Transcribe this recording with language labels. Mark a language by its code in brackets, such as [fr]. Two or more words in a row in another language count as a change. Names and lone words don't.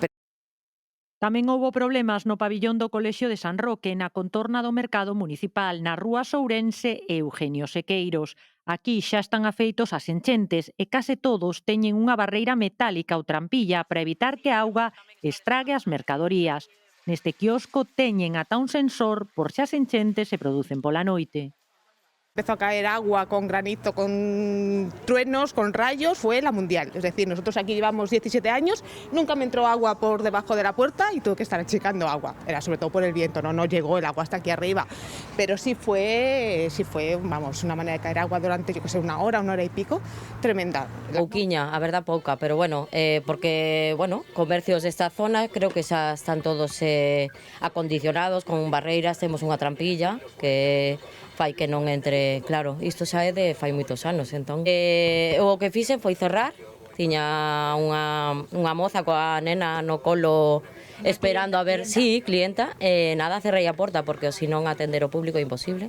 [gl] Tamén houbo problemas no pabillón do Colexio de San Roque, na contorna do mercado municipal, na rúa Sourense e Eugenio Sequeiros. Aquí xa están afeitos as enchentes e case todos teñen unha barreira metálica ou trampilla para evitar que a auga estrague as mercadorías. Neste quiosco teñen ata un sensor por se as enchentes se producen pola noite. [es] Empezó a caer agua con granizo, con truenos, con rayos, fue la mundial. Es decir, nosotros aquí llevamos 17 años, nunca me entró agua por debajo de la puerta y tuve que estar achicando agua. Era sobre todo por el viento, no llegó el agua hasta aquí arriba. Pero sí fue, vamos, una manera de caer agua durante, yo que sé, una hora y pico, tremenda. [gl] Pouquiña, a verdad pouca, pero bueno, porque, bueno, comercios desta zona creo que xa están todos acondicionados con barreiras, temos unha trampilla que fai que non entre, claro, isto xa é de fai moitos anos, entón. O que fixen foi cerrar, tiña unha moza coa nena no colo esperando a ver, clienta, nada, cerrei a porta porque se non atender o público é imposible.